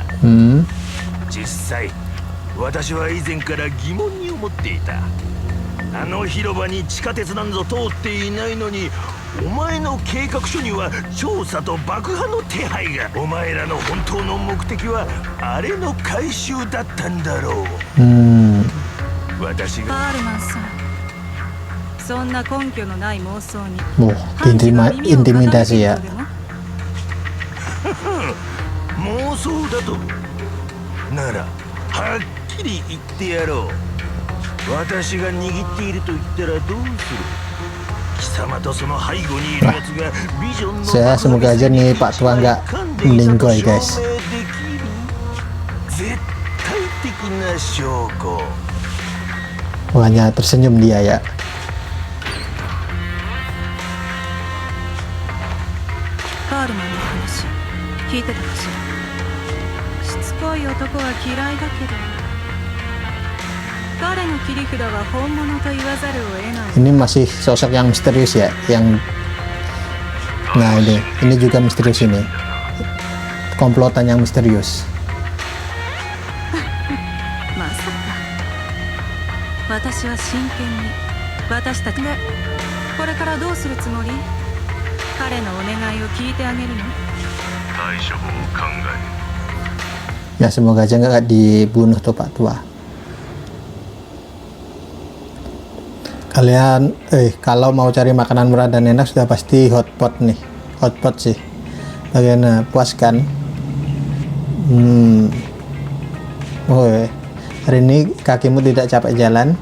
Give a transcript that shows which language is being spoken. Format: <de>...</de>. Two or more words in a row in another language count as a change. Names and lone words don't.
<ja>実際私は以前から疑問に思っていた。あの広場に地下鉄なんぞ通っていないのにお前の計画書には調査と爆破の手配が。お前らの本当の目的はあれの回収だったんだろう。私がパールマンさん、そんな根拠のない妄想に</ja> <id>intimidasi ya.</id> <ja>妄想だとならはっきり言ってやろう。私が握っていると言ったらどうする。貴様とその背後にいるやつがビジョンの</ja> <id>Saya semoga aja nih Pak Tua nggak linggoy guys.</id> <ja>絶対的な証拠。</ja> <id>Hanya tersenyum dia ya.</id> <ja>パールマンの話聞いてたかしら。しつこい男は嫌いだけど、彼の切り札は本物と言わざるを得ない。</ja> <id>Ini masih sosok yang misterius ya, yang nah ini juga misterius ini. Komplotan yang misterius.</id> <ja>まさか。私は真剣に私たちでこれからどうするつもり？彼のお願いを聞いてあげるの？対処法を考え。</ja> <id>Ya semoga aja nggak dibunuh tuh Pak Tua. Kalian kalau mau cari makanan murah dan enak sudah pasti hotpot nih. Hotpot sih. Bagaimana, puas kan? Hari ini kakimu tidak capek jalan?</id>